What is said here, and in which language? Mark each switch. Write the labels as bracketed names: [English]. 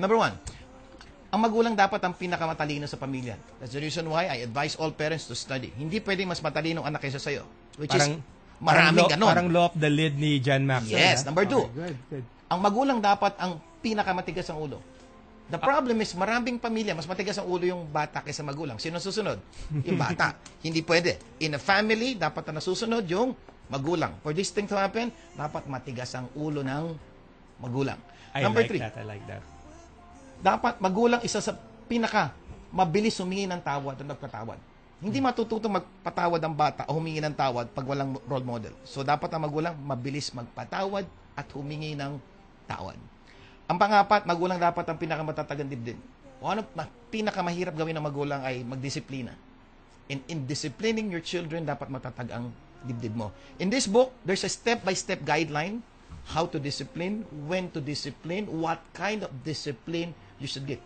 [Filipino] Number 1, ang magulang dapat ang pinakamatalino sa pamilya. [English] That's the reason why I advise all parents to study. [Filipino] Hindi pwedeng mas matalino ang anak kaysa sa'yo. Which is, maraming ganon. Parang law of the lid ni John Maxwell. [English] Yes. Number 2, good. [Filipino] Ang magulang dapat ang pinakamatigas ang ulo. [English] The problem is, [Filipino] maraming pamilya, mas matigas ang ulo yung bata kaysa magulang. Sino susunod? Yung bata. Hindi pwede. [English] In a family, [Filipino] dapat na nasusunod yung magulang. [English] For this thing to happen, [Filipino] dapat matigas ang ulo ng magulang. Number 3. [English] I like that. [Filipino] Dapat magulang isa sa pinaka mabilis humingi ng tawad at nagpatawad. Hindi matututong magpatawad ang bata o humingi ng tawad pag walang role model. So, dapat ang magulang mabilis magpatawad at humingi ng tawad. Ang pangapat, magulang dapat ang pinakamatatagang dibdib. Ano pinakamahirap gawin ng magulang ay magdisiplina. [English] In disciplining your children, [Filipino] dapat matatag ang dibdib mo. [English] In this book, there's a step-by-step guideline how to discipline, when to discipline, what kind of discipline you should get.